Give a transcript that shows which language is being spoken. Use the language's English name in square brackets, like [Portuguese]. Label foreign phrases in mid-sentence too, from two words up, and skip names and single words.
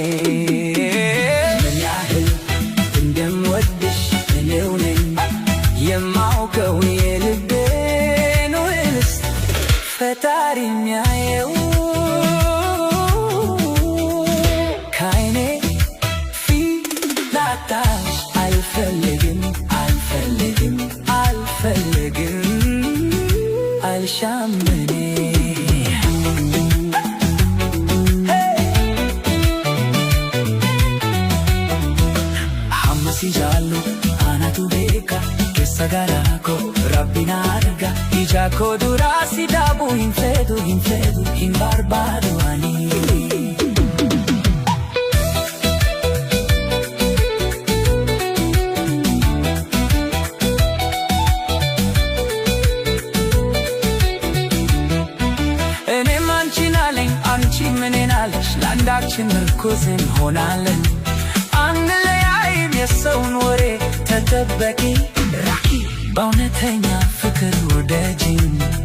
[Amharic] ምን ያህል እንደምወድሽ እኔው ነኝ የማውቀው የልቤን ውስጥ ፈጣሪ የሚያየው ከዓይኔ ፊት ላጣሽ አልፈልግም አልሻም እኔ [Oromo] ሐመሲ ጃሉ አናቱ ቤካ garako Rabbina arga ija koo duraa si dhaabu hin fedhu hin barbaadu ani. [Amharic] እኔም አንቺን አለኝ አንቺም እኔን አለሽ ለአንዳችን ምርኩዝ እንሆናለን። አንለያይም የሰውን ወሬ ተጠበቂ ራቂ በእውነተኛ ፍቅር ውደጂኝ።